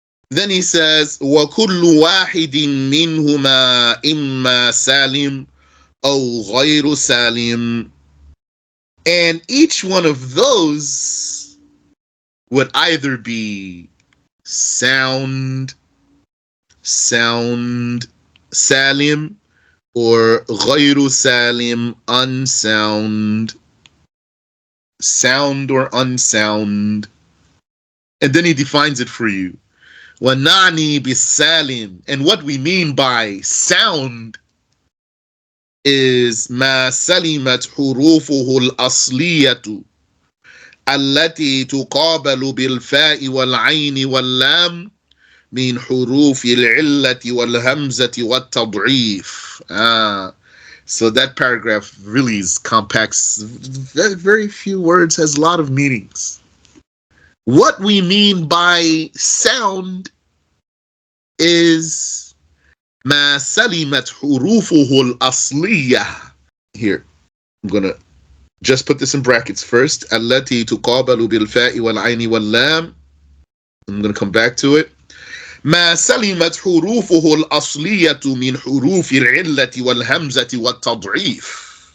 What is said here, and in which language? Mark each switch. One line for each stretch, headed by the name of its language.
English: Then he says,
Arabic: وَكُلُّ وَاحِدٍ مِّنْهُمَا إِمَّا سَالِمٌ أَوْ غَيْرُ سَالِمٌ.
English: And each one of those would either be sound, salim, or
Arabic: غير
English: salim, unsound, sound or unsound. And then he defines it for you.
Arabic: وَنَعْنِي بِالسَّالِمِ.
English: And what we mean by sound is
Arabic: ما سلمت حروفه الأصلية التي تقابل بالفاء والعين واللام من حروف العلة والهمزة والتضعيف.
English: So that paragraph really is compacts very, very few words, has a lot of meanings. What we mean by sound is
Arabic: ما سلمت حروفه الأصلية.
English: Here, I'm gonna just put this in brackets first.
Arabic: التي تقابل بالفاء والعين واللام.
English: I'm gonna come back to it.
Arabic: ما سلمت حروفه الأصلية من حروف العلة والهمزة والتضعيف.